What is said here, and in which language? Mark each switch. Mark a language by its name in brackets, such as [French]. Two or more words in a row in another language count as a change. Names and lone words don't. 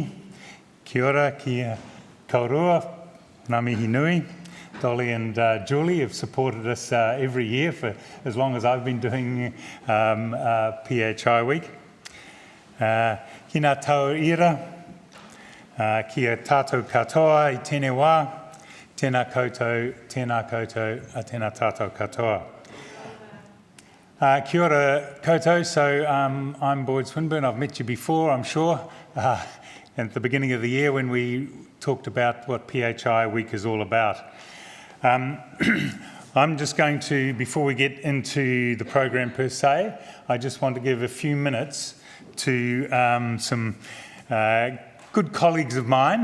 [Māori] Kia ora ki kaurua, ngā mihi nui. [English] Dolly and Julie have supported us every year for as long as I've been doing PHI Week. [Māori] Ki ngā tau ira, kia tātou katoa i tēnei wā, tēnā koutou, tēnā tātou katoa. Kia ora koutou, [English] so I'm Boyd Swinburne. I've met you before, I'm sure, at the beginning of the year when we talked about what PHI Week is all about. I'm just going to, before we get into the program per se, I just want to give a few minutes to some good colleagues of mine.